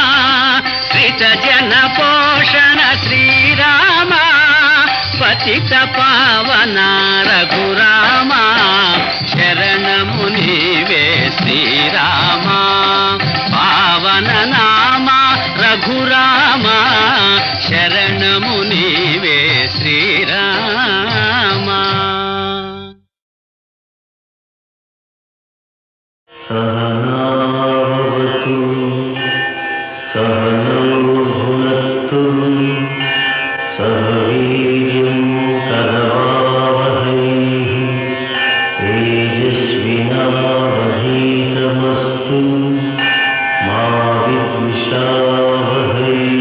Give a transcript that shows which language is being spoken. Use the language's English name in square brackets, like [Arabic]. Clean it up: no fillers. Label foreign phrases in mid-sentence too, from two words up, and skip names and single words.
[Telugu] శ్రిత జన పోషణ శ్రీరామా, పతిత పావన రఘురామా. శరణము నీవే శ్రీరామా, పావన నామా రఘురామా. శరణము నీవే శ్రీరామా. [Sanskrit] सहनावतु सहनौ भुनक्तु सह वीर्यं करवावहै तेजस्विनावधीतमस्तु मा विद्विषावहै.